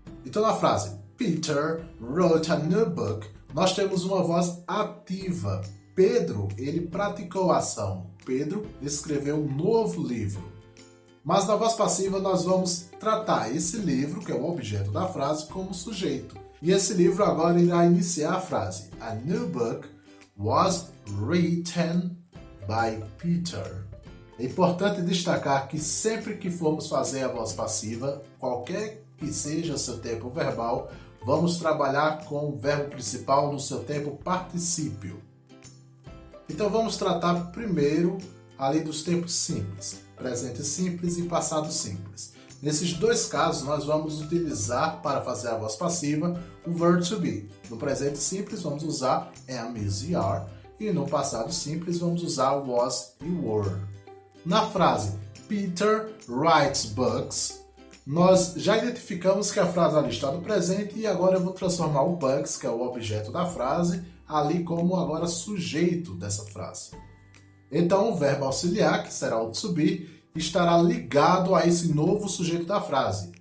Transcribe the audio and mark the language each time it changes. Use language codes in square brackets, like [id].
[pt] Então na frase [en] Peter wrote a new book, [pt] nós temos uma voz ativa. Pedro, ele praticou a ação. Pedro escreveu um novo livro. Mas na voz passiva nós vamos tratar esse livro, que é o objeto da frase, como sujeito. E esse livro agora irá iniciar a frase. [en] A new book was written by Peter. [pt] É importante destacar que sempre que formos fazer a voz passiva, qualquer que seja seu tempo verbal, vamos trabalhar com o verbo principal no seu tempo particípio. Então vamos tratar primeiro ali dos tempos simples, presente simples e passado simples. Nesses dois casos nós vamos utilizar para fazer a voz passiva o verbo to be. No presente simples vamos usar am, is e are e no passado simples vamos usar was e were. Na frase [en] Peter writes books, [pt] nós já identificamos que a frase ali está no presente e agora eu vou transformar o books, que é o objeto da frase, ali como agora sujeito dessa frase. Então o verbo auxiliar, que será o to be, estará ligado a esse novo sujeito da frase.